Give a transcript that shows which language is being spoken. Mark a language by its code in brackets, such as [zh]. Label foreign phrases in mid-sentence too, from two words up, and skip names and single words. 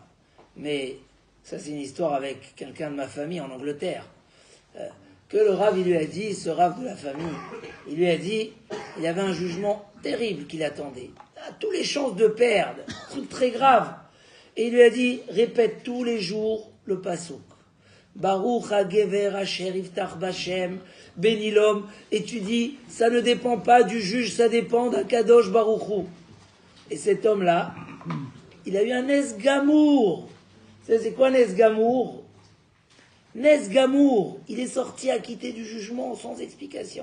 [fr] Mais ça, c'est une histoire avec quelqu'un de ma famille en Angleterre. Que le Rav, il lui a dit, ce Rav de la famille, il lui a dit, il avait un jugement terrible qui l'attendait. Il a tous les chances de perdre. Un truc très grave. Et il lui a dit, répète tous les jours le passouk. [he] ברוך הגבר אשר יבטח בהשם, [fr] béni l'homme. Et tu dis, ça ne dépend pas du juge, ça dépend d' [he] הקדוש ברוך הוא. [fr] Et cet homme-là, il a eu un [he] נס גמור. [fr] C'est quoi [he] נס גמור? נס גמור, [fr] il est sorti acquitté du jugement sans explication.